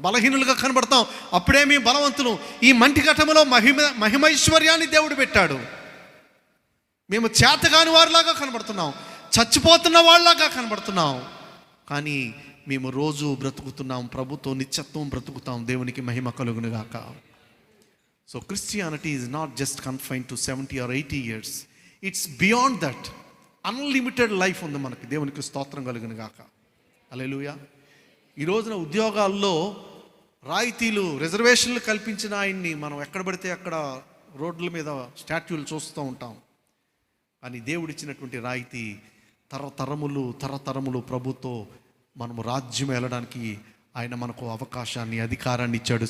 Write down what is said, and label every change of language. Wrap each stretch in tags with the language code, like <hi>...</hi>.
<te>బలహీనులుగా కనబడతాం, అప్పుడే మేము బలవంతులు. ఈ మంటి ఘటములో మహిమైశ్వర్యాన్ని దేవుడు పెట్టాడు. మేము చేతగాని వారిలాగా కనబడుతున్నాం, చచ్చిపోతున్న వాళ్ళలాగా కనబడుతున్నాం. కానీ మేము రోజు బ్రతుకుతున్నాం, ప్రభుతో నిత్యత్వం బ్రతుకుతాం. దేవునికి మహిమ కలుగునుగాక.</te> <en>So Christianity is not just confined to 70 or 80 years. It's beyond that. Unlimited life</en> <te>ఉంది మనకి. దేవునికి స్తోత్రం కలుగును గాక. హల్లెలూయా. ఈ రోజున ఉద్యోగాల్లో రాయితీలు, రిజర్వేషన్లు కల్పించిన ఆయన్ని మనం ఎక్కడ పడితే అక్కడ రోడ్ల మీద స్టాట్యూలు చూస్తూ ఉంటాం. కానీ దేవుడిచ్చినటువంటి రాయితీ తరతరములు ప్రభుతో మనము రాజ్యం వెళ్ళడానికి ఆయన మనకు అవకాశాన్ని, అధికారాన్ని ఇచ్చాడు.</te>